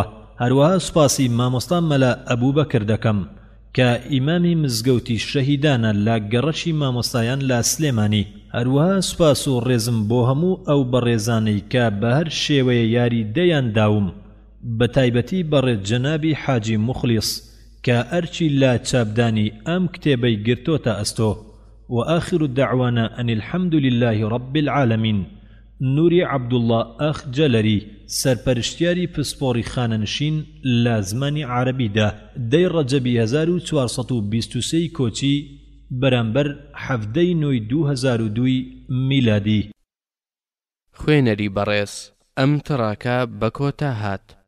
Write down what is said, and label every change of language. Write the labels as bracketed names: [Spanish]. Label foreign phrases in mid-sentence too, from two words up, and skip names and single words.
[Central Kurdish] هەروەها سوپاسی مامۆستا مەلا ئەبوبەکر دەکەم کە ئیمامی مزگەوتی شەهیدانە لە گەڕەشی مامۆستایان لە سلێمانی. هەروەها سوپاس و ڕێزم بۆ هەموو ئەو بەڕێزانەی کە بە هەر شێوەیە یاری دەیان داوم، بە تایبەتی بەڕێز جەنابی حاجی مخلیص کە ئەرچی لە چاپدانی ئەم کتێبەی گرتۆتە ئەستۆ. [Arabic] وآخر دعوانا أن الحمد لله رب العالمين. [Central Kurdish] نوری عەبدوڵڵا ئەخ جەلەری، سەرپەرشتیاری پسپۆری خانەنشین لە زمانی عەرەبیدا، دەی ڕەجەبی 1423 کۆچی بەرامبەر 7 نۆی 2002 میلادی. خوێنەری بەڕێز ئەم تڕاکە بە کۆتا هات.